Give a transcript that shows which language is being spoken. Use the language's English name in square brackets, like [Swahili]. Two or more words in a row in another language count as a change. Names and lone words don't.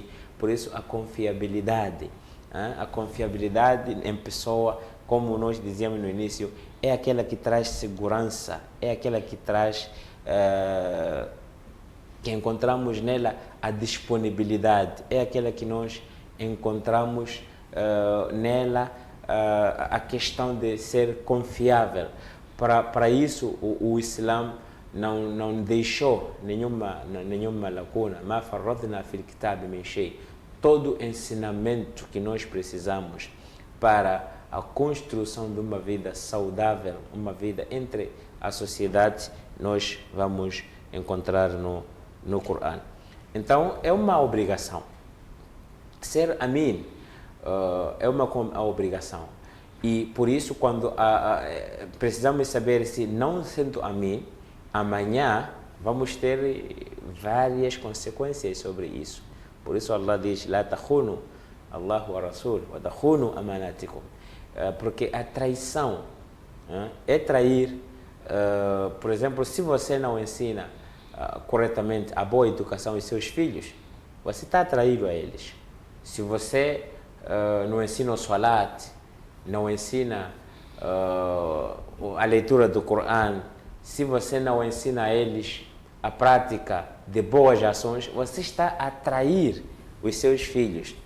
[Portuguese] Por isso a confiabilidade em pessoa, como nós dizíamos no início, é aquela que traz segurança, é aquela que traz, que encontramos nela a disponibilidade, é aquela que nós encontramos nela a questão de ser confiável. Para isso o Islã não deixou nenhuma lacuna. [Arabic] ما فرطنا في الكتاب من شيء. [Portuguese] Todo ensinamento que nós precisamos para a construção de uma vida saudável, uma vida entre a sociedade, nós vamos encontrar no Corão. Então é uma obrigação. Ser amin é uma obrigação. E por isso, quando precisamos saber se não sendo amin, amanhã vamos ter várias consequências sobre isso. Por isso Allah diz: [Arabic] لا تخونوا الله والرسول وتخونوا أماناتكم. [Portuguese] Porque a traição é trair. Por exemplo, se você não ensina corretamente a boa educação aos seus filhos, você está a trair a eles. Se você não ensina o salat, não ensina a leitura do Corão, se você não ensina a eles a prática de boas ações, você está a trair os seus filhos.